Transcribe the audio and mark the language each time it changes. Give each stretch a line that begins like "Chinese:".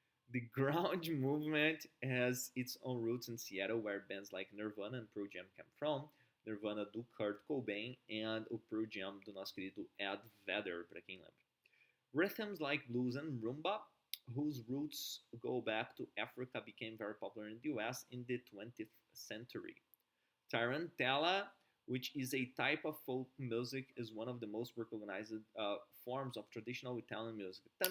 English: The grunge movement has its own roots in Seattle, where bands like Nirvana and Pearl Jam came from.
Portuguese: Nirvana do Kurt Cobain and o Pearl Jam do nosso querido Ed Vedder, para quem lembra.
English: Rhythms like blues and rumba, whose roots go back to Africa, became very popular in the US in the 20th century. Tarantella, which is a type of folk music, is one of the most recognized forms of traditional Italian music.